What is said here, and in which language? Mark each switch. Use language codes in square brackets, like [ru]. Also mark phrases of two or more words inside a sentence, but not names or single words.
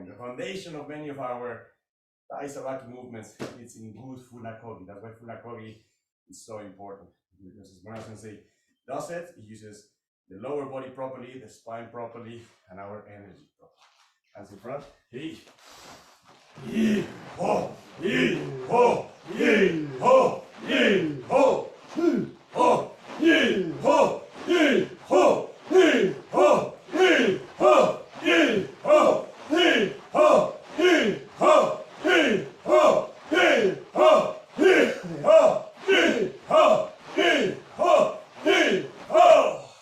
[en] The foundation of many of our Taisabaki movements is in good Funakogi. That's why Funakogi is so important. Because as Mara Sensei does it, it uses the lower body properly, the spine properly, and our energy properly. Hands in front. Hey. Yee ho, yee ho, yee ho, yee ho, yee ho, yee ho, yee ho, yee ho, yee ho, yee ho, yee ho, yee ho, yee ho, yee ho, yee ho, yee ho, yee ho, yee ho.